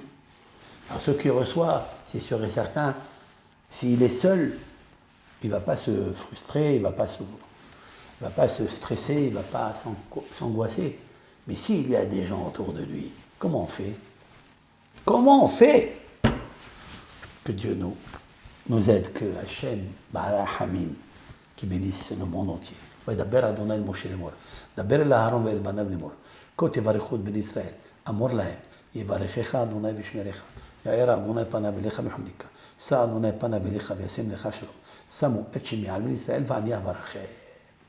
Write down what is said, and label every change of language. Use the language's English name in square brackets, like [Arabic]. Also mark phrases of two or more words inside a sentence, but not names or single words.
[French] Alors ce qui reçoit, c'est sûr et certain, s'il est seul, il ne va pas se frustrer, il ne va pas se stresser, il ne va pas s'angoisser. Mais s'il y a des gens autour de lui, comment on fait? Comment on fait? Que Dieu nous aide, que Hachem, [Hebrew] בעל הרחמים, [French] qui bénisse le monde entier. [Hebrew] וידבר אדוני אל משה לאמור, דבר אל אהרון ואל בניו לאמור, כה תברכו את בני ישראל, אמור להם, יברכך אדוני וישמרך, יאר אדוני פניו אליך בחניקה, שא אדוני פניו אליך וישם לך שלום, שמו את שמי על בני ישראל ואני אברכם.